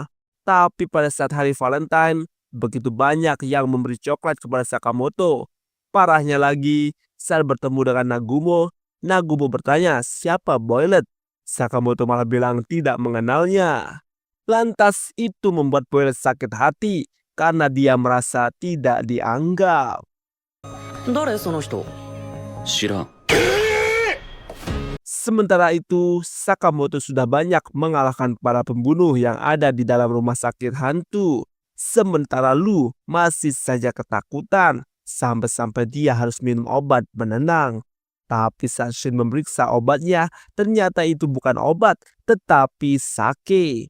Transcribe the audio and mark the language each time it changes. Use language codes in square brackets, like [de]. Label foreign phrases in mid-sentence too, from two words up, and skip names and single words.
[id] Tapi pada saat hari Valentine, begitu banyak yang memberi coklat kepada Sakamoto. Parahnya lagi, saat bertemu dengan Nagumo, Nagumo bertanya siapa Boiler. Sakamoto malah bilang tidak mengenalnya. Lantas itu membuat Boiler sakit hati karena dia merasa tidak dianggap. [ja] 誰その人知らん [id] Sementara itu, Sakamoto sudah banyak mengalahkan para pembunuh yang ada di dalam rumah sakit hantu. Sementara Lu masih saja ketakutan sampai-sampai dia harus minum obat penenang. Tapi saat Shin memeriksa obatnya, ternyata itu bukan obat, tetapi sake.